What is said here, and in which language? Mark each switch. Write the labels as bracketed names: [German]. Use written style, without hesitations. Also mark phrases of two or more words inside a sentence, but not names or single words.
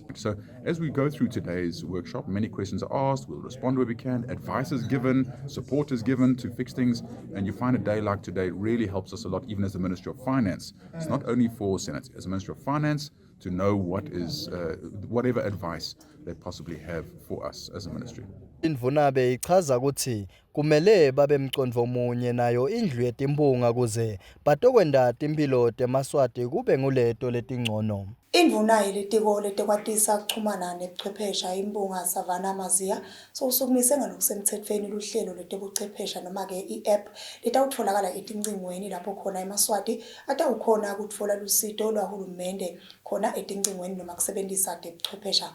[English] So as we go through today's workshop, many questions are asked, we'll respond where we can, advice is given, support is given to fix things, and you find a day like today really helps us a lot, even as the Ministry of Finance. It's not only for Senate, as a Ministry of Finance, to know what is, whatever advice they possibly have for us as a ministry. [Swati] Indvuna beyichaza ukuthi kumele babe mcondvo munye nayo indlu yetimbunga kuze batokwenda timpilo temaswati kube nguleto letingcono. Indvuna yelitiko letekwatisa kuchumana nebuchwephesha imbunga Savannah Maziya sokusukumise ngalokusemthethweni luhlelo letebuchwephesha noma-ke i-app litawutfolakala etincingweni lapho khona emaswati atawukhona kutfola lusito lwahulumende khona etincingweni noma kusebentisa tebuchwephesha.